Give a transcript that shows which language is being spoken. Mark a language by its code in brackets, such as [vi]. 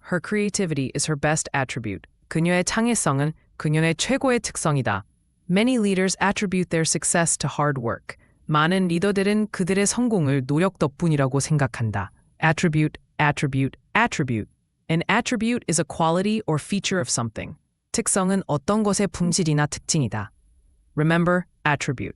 [en] Her creativity is her best attribute. [ko] 그녀의 창의성은 그녀의 최고의 특성이다. [en] Many leaders attribute their success to hard work. [ko] 많은 리더들은 그들의 성공을 노력 덕분이라고 생각한다. [en] Attribute, attribute, attribute. An attribute is a quality or feature of something. [ko] 특성은 어떤 것의 품질이나 특징이다. [en] Remember, attribute.